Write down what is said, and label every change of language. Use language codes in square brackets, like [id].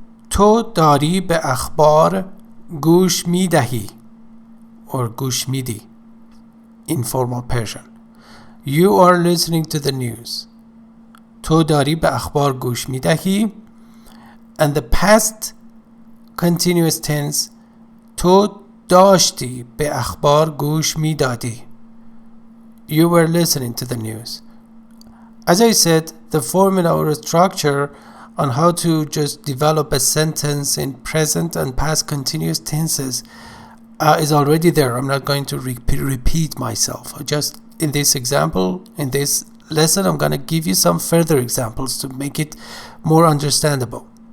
[fa] تو داری به اخبار گوش میدهی or گوش میدی, informal Persian. [en] You are listening to the news. [fa] تو داری به اخبار گوش میدهی. And the past continuous tense, تو داشتی به اخبار گوش میدادی. [en] You were listening to the news. As I said, the formula or structure on how to just develop a sentence in present and past continuous tenses is already there. I'm not going to repeat myself. Just in this example, in this lesson, I'm going to give you some further examples to make it more understandable.